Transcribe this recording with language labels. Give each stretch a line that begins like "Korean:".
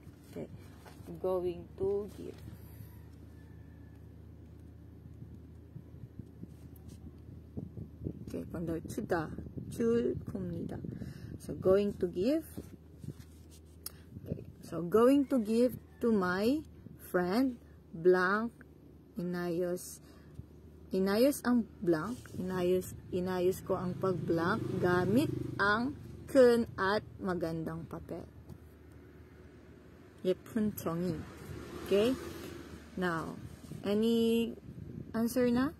English: Okay. Going to give. Okay, from there,
Korean: 줄 겁니다.
English: So, going to give. Okay, so going to give to my
Filipino: friend, blank, inayos ang blank, inayos ko ang pag-blank gamit ang 큰 at magandang papel.
Korean: 예쁜 종이.
English: Okay? Now, any answer na?